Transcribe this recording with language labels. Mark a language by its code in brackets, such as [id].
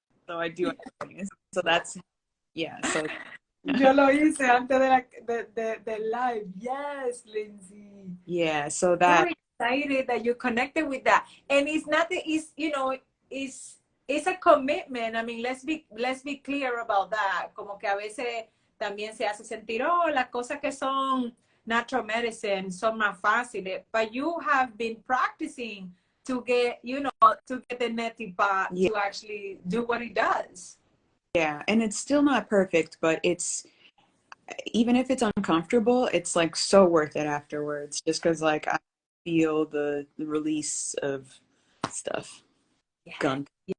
[en] So I do it. So that's, yeah. So [es] yo lo hice antes de live. [en] Yes, Lindsay. Yeah. So that. I'm excited that you connected with that, and it's not that it's it's a commitment. I mean, let's be clear about that. [es] Como que a veces también se hace sentir, oh, las cosas que son natural medicine son más fáciles, [en] but you have been practicing to get, you know, to get the Neti Pot Yeah. to actually do what it does. Yeah, and it's still not perfect, but it's, even if it's uncomfortable, it's like so worth it afterwards, just because like I feel the release of stuff. Yeah. Gunk.